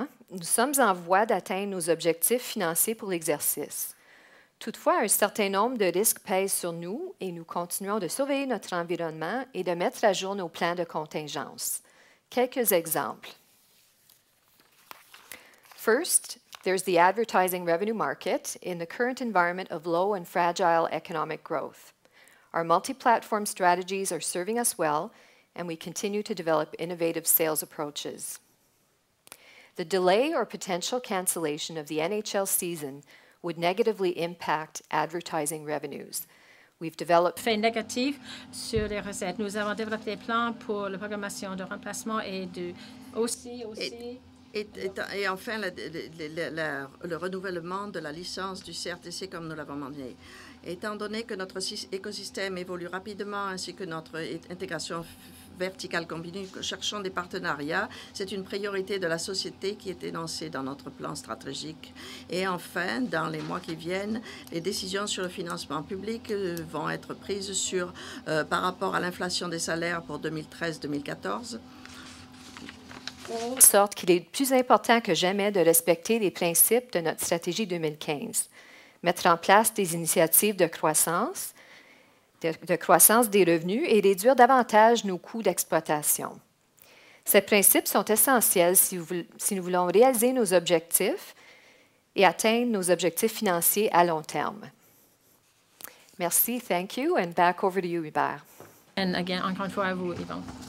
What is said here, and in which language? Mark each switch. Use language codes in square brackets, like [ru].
[fr] Nous sommes en voie d'atteindre nos objectifs financiers pour l'exercice. Toutefois, un certain nombre de risques pèsent sur nous et nous continuons de surveiller notre environnement et de mettre à jour nos plans de contingence. Quelques exemples. [en] First, there's the advertising revenue market in the current environment of low and fragile economic growth. Our multi-platform strategies are serving us well, and we continue to develop innovative sales approaches. The delay or potential cancellation of the NHL season would negatively impact advertising revenues. We've developed [fr] Fait négatif sur les recettes. Nous avons développé des plans pour la programmation de remplacement et aussi Et enfin, le renouvellement de la licence du CRTC, comme nous l'avons mentionné. Étant donné que notre écosystème évolue rapidement ainsi que notre intégration verticale continue, cherchons des partenariats. C'est une priorité de la société qui est énoncée dans notre plan stratégique. Et enfin, dans les mois qui viennent, les décisions sur le financement public vont être prises par rapport à l'inflation des salaires pour 2013-2014. De sorte qu'il est plus important que jamais de respecter les principes de notre stratégie 2015. Mettre en place des initiatives de croissance des revenus et réduire davantage nos coûts d'exploitation. Ces principes sont essentiels si nous voulons réaliser nos objectifs et atteindre nos objectifs financiers à long terme. Merci, [en] thank you, and back over to you, Hubert. And again, [fr] encore une fois à vous, Yvon.